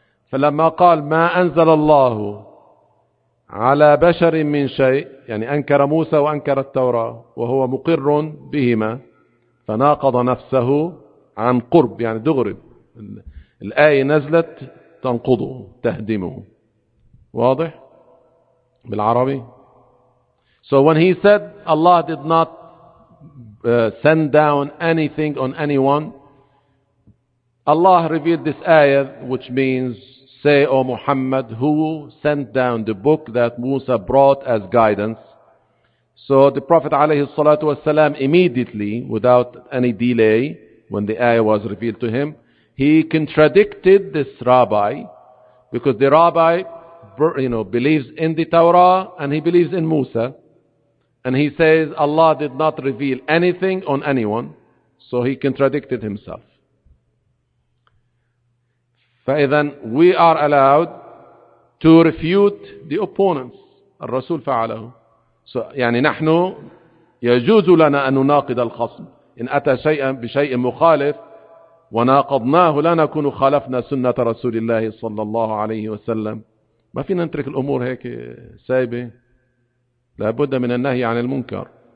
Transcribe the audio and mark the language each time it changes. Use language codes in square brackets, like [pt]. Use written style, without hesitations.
[ar] فلما قال ما أنزل الله على بشر من شيء، يعني أنكر موسى وأنكر التوراة وهو مقر بهما، فناقض نفسه عن قرب، يعني دغرب الآية نزلت تنقضه تهدمه. واضح بالعربي؟ [en] So when he said Allah did not send down anything on anyone, Allah revealed this ayah, which means say, O Muhammad, who sent down the book that Musa brought as guidance. So the Prophet [ar] عليه الصلاة والسلام [en] immediately, without any delay, when the ayah was revealed to him, he contradicted this rabbi, because the rabbi, you know, believes in the Torah and he believes in Musa. And he says, Allah did not reveal anything on anyone. So he contradicted himself. [ar] فإذن [en] we are allowed to refute the opponents. [ar] الرسول فعله. [en] So, [ar] يعني نحن يجوز لنا أن نناقض الخصم. إن أتى شيئا بشيء مخالف وناقضناه لنكون خالفنا سنة رسول الله صلى الله عليه وسلم. ما فينا نترك الأمور هيك سايبة. لابد من النهي عن المنكر.